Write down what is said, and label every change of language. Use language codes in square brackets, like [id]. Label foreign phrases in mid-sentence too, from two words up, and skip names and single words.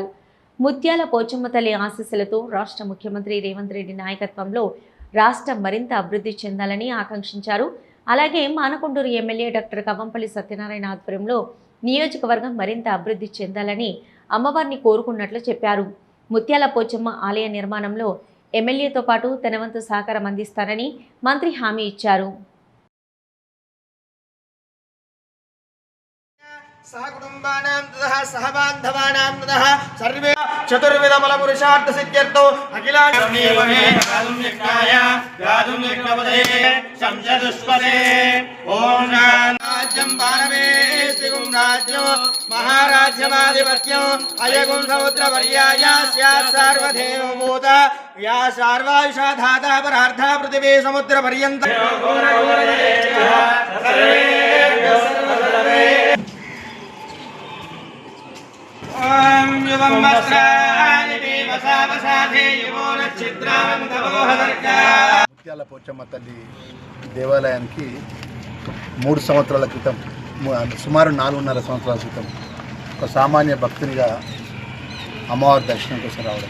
[te] ముత్యాల పోచమ్మ తల్లి ఆశీస్సులతో రాష్ట్ర ముఖ్యమంత్రి రేవంత్ రెడ్డి నాయకత్వంలో రాష్ట్రం మరింత అభివృద్ధి చెందాలని ఆకాంక్షించారు. అలాగే మానకొండూరు ఎమ్మెల్యే డాక్టర్ కవ్వంపల్లి సత్యనారాయణ ఆధ్వర్యంలో నియోజకవర్గం మరింత అభివృద్ధి చెందాలని అమ్మవారిని కోరుకున్నట్లు చెప్పారు. ముత్యాల పోచమ్మ ఆలయ నిర్మాణంలో ఎమ్మెల్యేతో పాటు తన వంతు సహకారం అందిస్తారని మంత్రి హామీ ఇచ్చారు. [sa] सहकुटुम्बानां ततः सहबान्धवानां ततः सर्वे चतुर्विधफलपुरुषार्थ सिद्ध्यर्थो अखिलाण्डमेवमे गादुम्यज्ञाय गादुम्यज्ञपदे शंसदुष्पदे ॐ राज्यं भारवेस्तिगुं राज्यो महाराज्यमाधिपत्यो अयगुं समुद्रपर्याय स्यात् सार्वभौमभूत या सार्वायुषा धाता परार्था पृथिवी समुद्रपर्यन्तं [te] ముత్యాల పోచమ్మ తల్లి దేవాలయానికి 3 సంవత్సరాల క్రితం, సుమారు 4.5 సంవత్సరాల క్రితం ఒక సామాన్య భక్తునిగా అమ్మవారి దర్శనం కోసం రావడం.